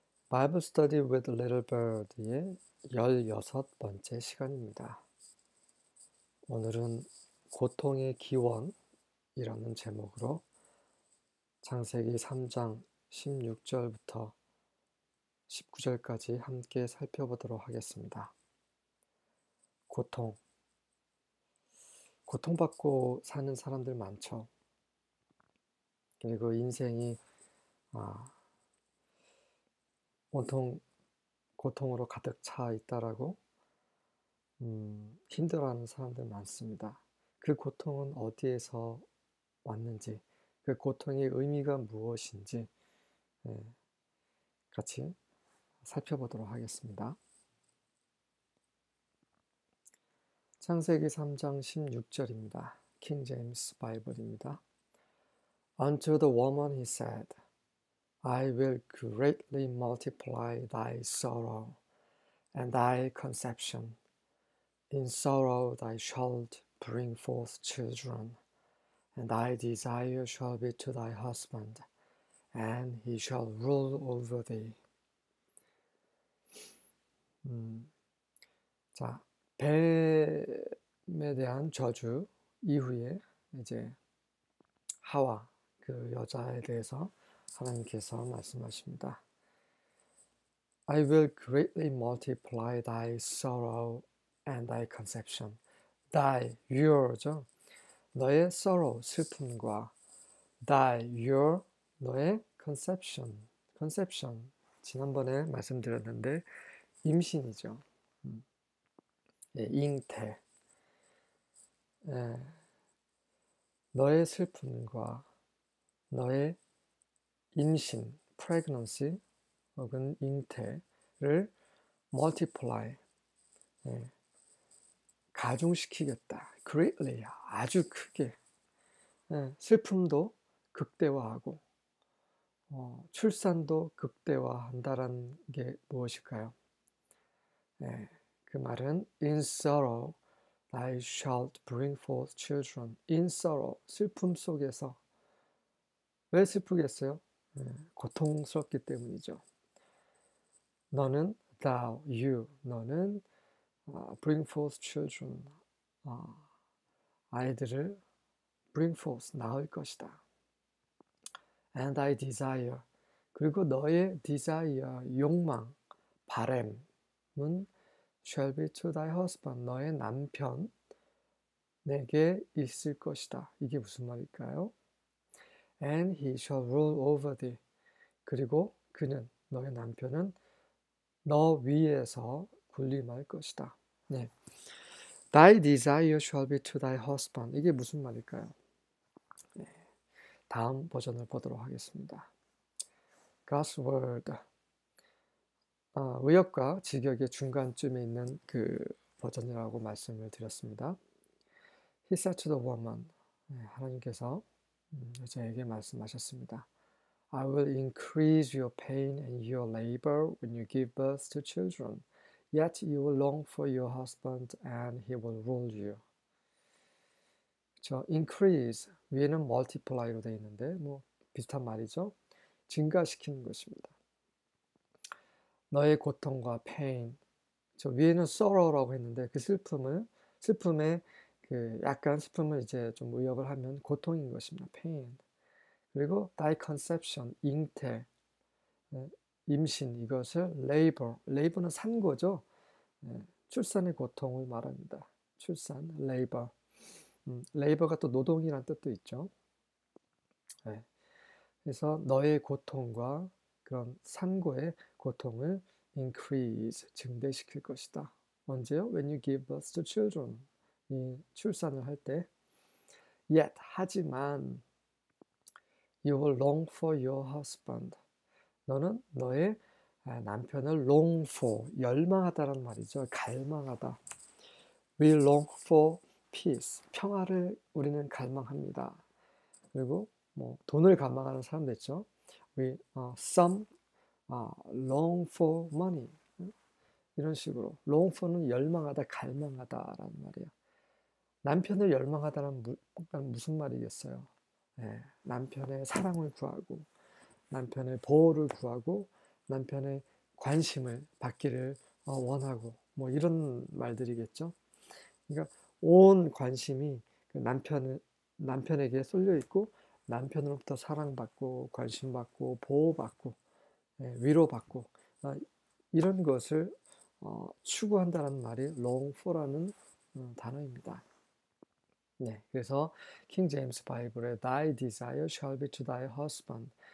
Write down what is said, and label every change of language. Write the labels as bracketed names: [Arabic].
[Korean] Bible Study with Little Bird의 16번째 시간입니다. 오늘은 고통의 기원이라는 제목으로 창세기 3장 16절부터 19절까지 함께 살펴보도록 하겠습니다. 고통받고 사는 사람들 많죠. 그리고 인생이 온통 고통으로 가득 차 있다라고 힘들어하는 사람들 많습니다. 그 고통은 어디에서 왔는지, 그 고통의 의미가 무엇인지 같이 살펴보도록 하겠습니다. 창세기 3장 16절입니다. 킹 제임스 바이블입니다. [English] Unto the woman he said, I will greatly multiply thy sorrow and thy conception. In sorrow thou shalt bring forth children, and thy desire shall be to thy husband, and he shall rule over thee. [Korean] 자, 뱀에 대한 저주 이후에 이제 하와, 그 여자에 대해서 하나님께서 말씀하십니다. [English] I will greatly multiply thy sorrow and thy conception. Thy, your죠. [Korean] 너의 [English] sorrow, [Korean] 슬픔과 [English] thy, your, 너의 conception. [Korean] 지난번에 말씀드렸는데 임신이죠. 잉태. 너의 슬픔과 너의 임신, pregnancy 혹은 잉태를 multiply, 가중시키겠다. greatly, 아주 크게. 슬픔도 극대화하고 출산도 극대화한다는 게 무엇일까요? 그 말은 [English] in sorrow thou shalt bring forth children. in sorrow, [Korean] 슬픔 속에서. 왜 슬프겠어요? 고통스럽기 때문이죠. [English] 너는 thou, you, 너는 bring forth children, [Korean] 아이들을 [English] bring forth, [Korean] 낳을 것이다. [English] And thy desire, [Korean] 그리고 너의 desire, 욕망, 바램은 [English] shall be to thy husband, [Korean] 너의 남편, 내게 있을 것이다. 이게 무슨 말일까요? [English] And he shall rule over thee, [Korean] 그리고 그는, 너의 남편은 너 위에서 군림할 것이다. 네. [English] Thy desire shall be to thy husband. [Korean] 이게 무슨 말일까요? 네. 다음 버전을 보도록 하겠습니다. [English] God's word. [Korean] 의역과 직역의 중간쯤에 있는 그 버전이라고 말씀을 드렸습니다. [English] He said to the woman. [Korean] 하나님께서 여자에게 말씀하셨습니다. [English] I will increase your pain and your labor when you give birth to children. Yet you will long for your husband and he will rule you. [Korean] 그렇죠? increase, 위에는 multiply로 되어 있는데 뭐 비슷한 말이죠. 증가시키는 것입니다. 너의 고통과 pain, 저 위에는 sorrow라고 했는데 그 슬픔의 그 약간 슬픔을 이제 좀 의역을 하면 고통인 것입니다. pain. 그리고 thy conception, 잉태, 임신, 이것을 labor는 산고죠. 출산의 고통을 말합니다. 출산, labor. labor가 또 노동이라는 뜻도 있죠. 그래서 너의 고통과 그런 산고의 고통을 increase, 증대시킬 것이다. 언제요? [English] When you give birth to children. [Korean] 이 출산을 할 때. [English] Yet, [Korean] 하지만 [English] you will long for your husband. [Korean] 너는 너의 남편을 long for, 열망하다라는 말이죠. 갈망하다. [English] We long for peace. [Korean] 평화를 우리는 갈망합니다. 그리고 뭐 돈을 갈망하는 사람도 있죠. [English] Some long for money. [Korean] 이런 식으로. long for는 열망하다, 갈망하다라는 말이에요. 남편을 열망하다는 무슨 말이겠어요? 남편의 사랑을 구하고 남편의 보호를 구하고 남편의 관심을 받기를 원하고 뭐 이런 말들이겠죠. 그러니까 온 관심이 그 남편에게 쏠려 있고 남편으로부터 사랑받고 관심받고 보호받고 위로받고 이런 것을 추구한다는 말이 long for라는 단어입니다. 네, 그래서 킹 제임스 바이블에 [English] Thy desire shall be to thy husband.